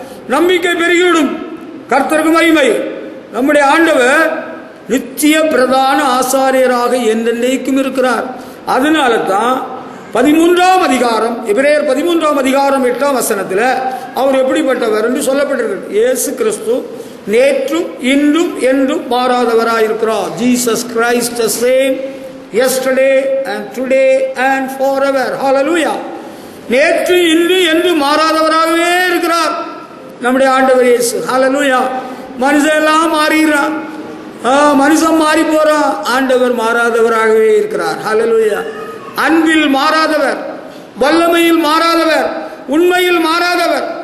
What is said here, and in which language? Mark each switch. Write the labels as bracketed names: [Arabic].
[Tamil] நம்பிக்கை பெருகிவிடும். கர்த்தருக்கு மகிமை. நம்முடைய ஆண்டவர் நித்திய பிரதான ஆசாரியராக என்றென்றைக்கும் இருக்கிறார். அதனால தான் 13ஆம் அதிகாரம், எபிரேயர் 13ஆம் அதிகாரம் 8ஆம் வசனத்தில் அவர் எப்படிப்பட்டவர் என்று சொல்லப்பட்டிருக்கிறது. இயேசு கிறிஸ்து நேற்றும் இன்றும் என்றும் மாறாதவராயிருக்கிறார். [English] Jesus Christ the same yesterday and today and forever. hallelujah. [Tamil] நேற்று இன்று என்று மாறாதவராகவே இருக்கிறார் நம்முடைய ஆண்டவர் இயேசு. hallelujah. மனுஷன் எல்லாம் மாறிடுறான், மனுஷன் மாறி போறான், ஆண்டவர் மாறாதவராகவே இருக்கிறார். hallelujah. அன்பில் மாறாதவர், வல்லமையில் மாறாதவர், உண்மையில் மாறாதவர்.